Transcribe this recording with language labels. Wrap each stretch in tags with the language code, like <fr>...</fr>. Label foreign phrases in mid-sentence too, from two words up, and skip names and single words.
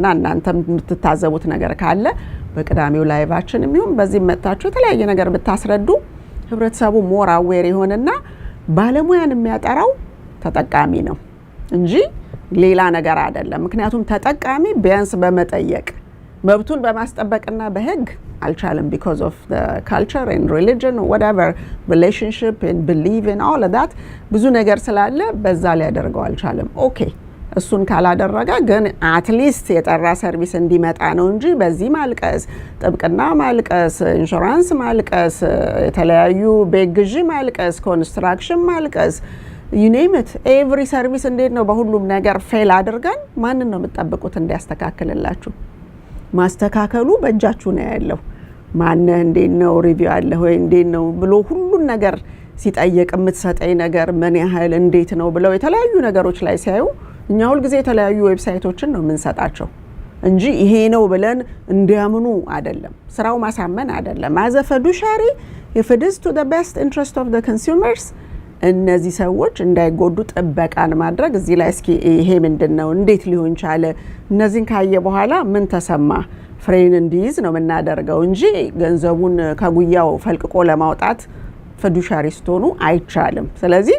<am>እናንተም የምትታዘቡት ነገር ካለ በቅዳሜው ላይቫችን የሚሆን በዚህ መጣችሁ የተለያየ ነገር ብታስረዱ ህብረተሰቡ</am> <en>more aware</en> <am>ይሆንና ባለሙያን የሚያጠራው ተጠቃሚ ነው እንጂ ሌላ ነገር አይደለም። ምክንያቱም ተጠቃሚ ቢያንስ በመጠየቅ መብቱን በማስጠበቅና በህግ አልቻለም</am> <en>because of the culture and religion whatever relationship and belief and all of that</en> <am>ብዙ ነገር ስላለ በዛ ሊያደርገው አልቻለም። ኦኬ እሱን ካላደረገ ግን</am> <en>at least</en> <am>የጠራ ሰርቪስ እንዲመጣ ነው እንጂ በዚህ ማልቀስ ጥብቅና ማልቀስ ኢንሹራንስ ማልቀስ የተለያዩ ቤግጂ ማልቀስ ኮንስትራክሽን ማልቀስ</am> <en>you name it every service</en> <am>እንዴት ነው በሁሉም ነገር ፌል አድርገን ማንን ነው የምትጠብቁት እንዲያስተካክልላችሁ? ማስተካከሉ በእጃችሁ ነው ያለው። ማነህ እንዴት ነው ሪቪው አለ ወይ እንዴት ነው ብሎ ሁሉን ነገር ሲጠየቅ የምትሰጠኝ ነገር ምን ያህል እንዴት ነው ብለው የተለያዩ ነገሮች ላይ ሲያዩ እኛ ሁሉ ጊዜ የተለያዩ ዌብሳይቶችን ነው የምንሰጣቸው እንጂ ይሄ ነው ብለን እንዲያምኑ አይደለም። ስራው ማሳመን አይደለም።</am> <en>as a fiduciary if it is to the best interest of the consumers</en> <am>እነዚህ ሰዎች እንዳይጎዱ ጥበቃን ማድረግ እዚህ ላይ እስኪ ይሄ ምንድነው እንዴት ሊሆን ቻለ እነዚህን ካየ በኋላ ምን ተሰማ ፍሬን እንዲይዝ ነው የምናደርገው እንጂ ገንዘቡን ከጉያው ፈልቅቆ ለማውጣት fiduciarist ሆኑ አይቻልም። ስለዚህ</am>